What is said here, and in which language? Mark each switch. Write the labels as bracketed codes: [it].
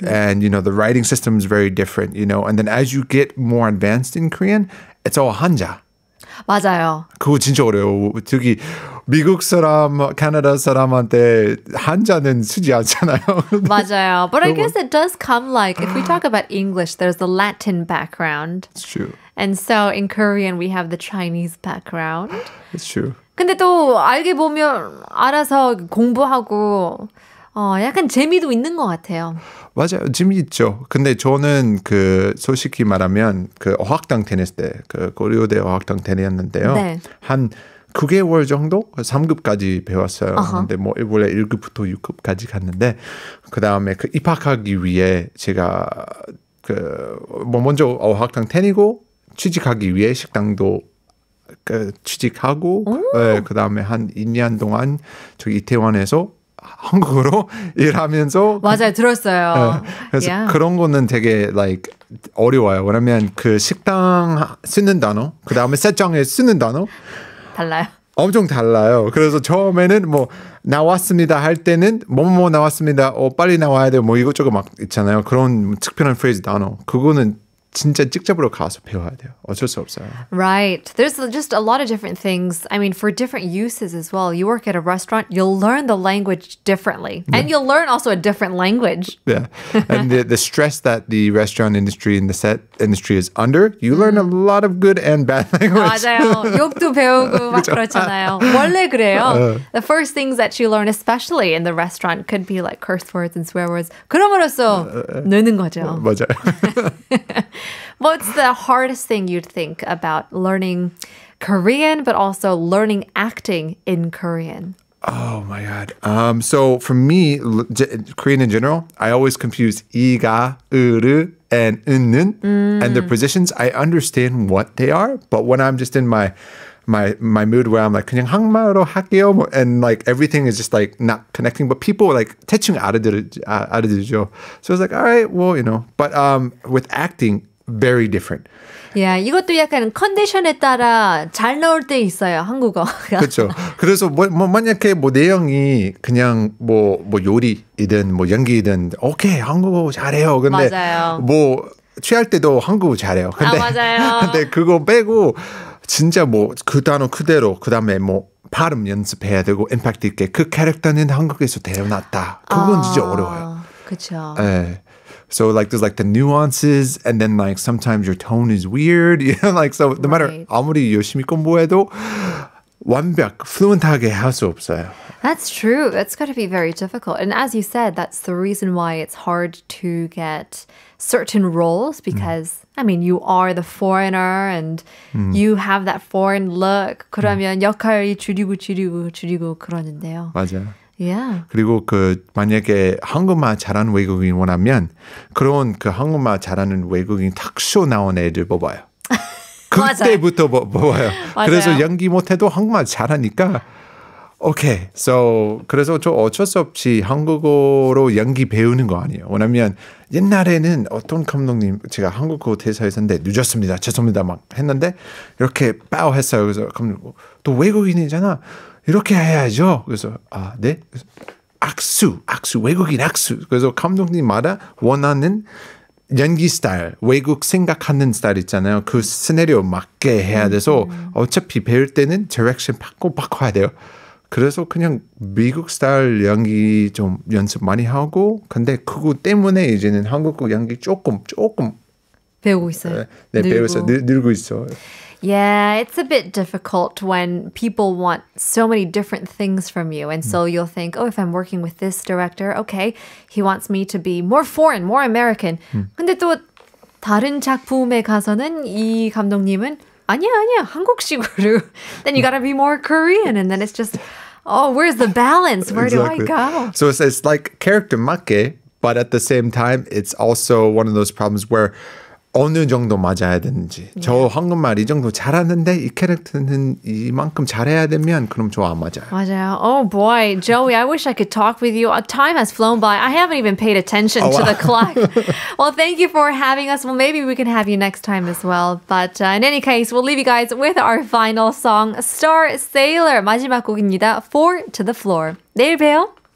[en] And, you know, the writing system is very different, you know. And then as you get more advanced in Korean, it's all 한자. [ko] 맞아요. 그거 진짜 어려워. 저기 미국 사람, 캐나다 사람한테 한자는 쓰지 않잖아요. 맞아요. [en] But I guess it does come like, if we talk about English, there's the Latin background. It's true. And so in Korean, we have the Chinese background. It's true. [ko] 근데 또 알게 보면 알아서 공부하고 약간 재미도 있는 것 같아요. 맞아요. 재미있죠. 근데 저는 그 솔직히 말하면 그 어학당 다녔을 때, 그 고려대 어학당 다녔는데요. 네. 한 9개월 정도 3급까지 배웠어요. 근데 뭐 원래 1급부터 6급까지 갔는데 그 다음에 그 입학하기 위해 제가 그 뭐 먼저 어학당 다니고 취직하기 위해 식당도 그 취직하고 그 다음에 한 2년 동안 저기 이태원에서 한국어로 일하면서 맞아요. 들었어요. 그래서 [en] Yeah. [ko] 그런 거는 되게 like 어려워요. 왜냐면 그 식당 쓰는 단어, 그 다음에 세장에 쓰는 단어 달라요. 엄청 달라요. 그래서 처음에는 뭐 나왔습니다 할 때는 뭐뭐 나왔습니다. 빨리 나와야 돼요. 뭐 이것저것 막 있잖아요. 그런 특별한 프레이즈 단어. 그거는 진짜 직접으로 가서 배워야 돼요. 어쩔 수 없어요. [en] Right. There's just a lot of different things. I mean, for different uses as well. You work at a restaurant, you'll learn the language differently. And you'll learn also a different language. Yeah. And the stress that the restaurant industry and the set industry is under, you learn a lot of good and bad language. [ko] 맞아요. 욕도 배우고 막 그렇잖아요. 원래 그래요. [en] The first things that you learn, especially in the restaurant, could be like curse words and swear words. [ko] 그럼으로써 느는 거죠. 맞아요. [en] What's the hardest thing you'd think about learning Korean, but also learning acting in Korean? Oh my God. So for me, Korean in general, I always confuse 이가, 으르, and 은는. And the positions, I understand what they are, but when I'm just in my mood where I'm like [ko] 그냥 한국말로 할게요 [en] and like everything is just like not connecting but people like [ko] 대충 알아들죠. [en] So it's like all right, well, you know. But with acting, very different. [ko] Yeah, 이것도 약간 컨디션에 따라 잘 나올 때 있어요, 한국어가. 그렇죠. 그래서 만약에 내용이 그냥 뭐 요리이든 뭐 연기이든 오케이 한국어 잘해요. 근데 맞아요. 뭐 취할 때도 한국어 잘해요. 근데 맞아요. 근데 그거 빼고 진짜 뭐 그 단어 그대로 그다음에 뭐 발음 연습해야 되고 임팩트 있게 그 캐릭터는 한국에서 태어났다. 그건 진짜 어려워요. 그렇죠. 네. [en] So like there's like the nuances and then like sometimes your tone is weird. You know, like so no matter [ko] 아무리 열심히 공부해도 완벽 fluent하게 할 수 없어요. [en] That's true. That's got to be very difficult. And as you said, that's the reason why it's hard to get certain roles because, I mean, you are the foreigner and you have that foreign look. [ko] 그러면 역할이 줄이고 그러는데요. 맞아요. [en] Yeah. [ko] 그리고 만약에 한국말 잘하는 외국인 원하면 그런 한국말 잘하는 외국인 탁쇼 나온 애들 뽑아요. 그때부터 뽑아요. 그래서 연기 못해도 한국말 잘하니까 오케이. So 그래서 저 어쩔 수 없이 한국어로 연기 배우는 거 아니에요. 왜냐면 옛날에는 어떤 감독님 제가 한국어 대사에서 했는데 늦었습니다. 죄송합니다. 막 했는데 이렇게 빠우 했어요. 그래서 감독님 또 외국인이잖아. 이렇게 해야죠. 그래서 네? 악수, 외국인 악수. 그래서 감독님마다 원하는 연기 스타일, 외국 생각하는 스타일 있잖아요. 그 시나리오 맞게 해야 돼서 어차피 배울 때는 디렉션 바꿔야 돼요. 그래서 그냥 미국 스타일 연기 좀 연습 많이 하고 근데 그거 때문에 이제는 한국어 연기 조금 배우고 있어요. 네, 배워서 늘고 있어요. [en] Yeah, it's a bit difficult when people want so many different things from you. And so you'll think, oh, if I'm working with this director, okay, he wants me to be more foreign, more American. [ko] 근데 또 다른 작품에 가서는 이 감독님은 아니야, 한국식으로. [en] Then you gotta be more Korean. And then it's just, oh, where's the balance? Where Exactly. do I go? So it's like character 맞게, but at the same time, it's also one of those problems where [ko] 어느 정도 맞아야 되는지. 저 한국말 이 정도 잘하는데 이 캐릭터는 이만큼 잘해야 되면 그럼 저 안 맞아요. 맞아요. [en] Oh boy, Joey, I wish I could talk with you. Time has flown by. I haven't even paid attention to the clock. Well, thank you for having us. Well, maybe we can have you next time as well. But in any case, we'll leave you guys with our final song, Star Sailor. [ko] 마지막 곡입니다. [en] 4 to the floor. [ko] 내일 봬요.